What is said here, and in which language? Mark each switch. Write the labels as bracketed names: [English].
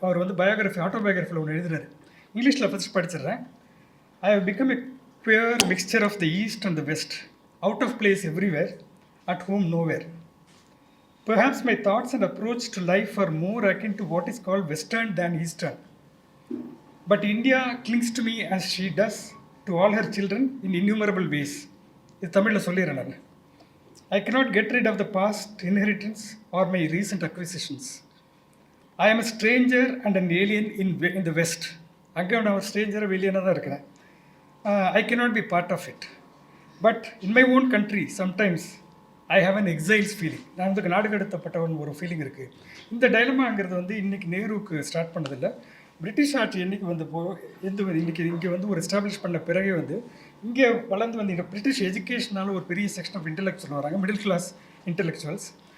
[Tamil] அவர் வந்து ஆட்டோபயோகிராஃபியில் ஒன்று எழுதுறாரு. இங்கிலீஷில் first படிச்சிடுறேன். [English] I have become a pure mixture of the east and the west, out of place everywhere, at home nowhere. Perhaps my thoughts and approach to life are more akin to what is called western than eastern. But India clings to me as she does to all her children in innumerable ways. [Tamil] இது தமிழில் சொல்லிடுறேன் நான். [English] I cannot get rid of the past inheritance or my recent acquisitions. I am a stranger and an alien in the West. [Tamil] அங்கே நான் ஒரு ஸ்ட்ரேஞ்சராக வெளியேனாக தான் இருக்கிறேன். [English] I cannot be part of it. But in my own country, sometimes I have an exiles feeling. [Tamil] நான் வந்து நாடு கடத்தப்பட்டவன் ஒரு feeling இருக்குது. இந்த டைலமாங்கிறது வந்து இன்றைக்கி நேருவுக்கு ஸ்டார்ட் பண்ணதில்லை. பிரிட்டிஷ் ஆட்சி என்றைக்கு வந்தப்போ இன்றைக்கி இங்கே வந்து ஒரு எஸ்டாப்ளிஷ் பண்ண பிறகு வந்து இங்கே வளர்ந்து வந்து பிரிட்டிஷ் எஜுகேஷனால் ஒரு பெரிய செக்ஷன் ஆஃப் இன்டெலெக்சுவல் வராங்க, மிடில் கிளாஸ் இன்டெலெக்சுவல்ஸ்.